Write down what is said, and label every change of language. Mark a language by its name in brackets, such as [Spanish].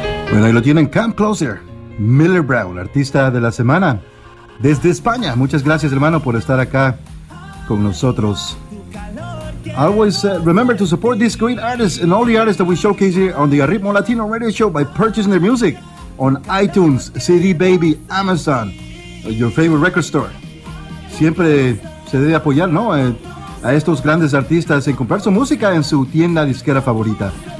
[Spanish] Bueno, ahí lo tienen, Come Closer, Miller Brown, artista de la semana desde España. Muchas gracias, hermano, por estar acá con nosotros. [English] Always remember to support these great artists and all the artists that we showcase here on the Arritmo Latino Radio Show by purchasing their music on iTunes, CD Baby, Amazon, your favorite record store. [Spanish] Siempre se debe apoyar, ¿no?, a estos grandes artistas en comprar su música en su tienda disquera favorita.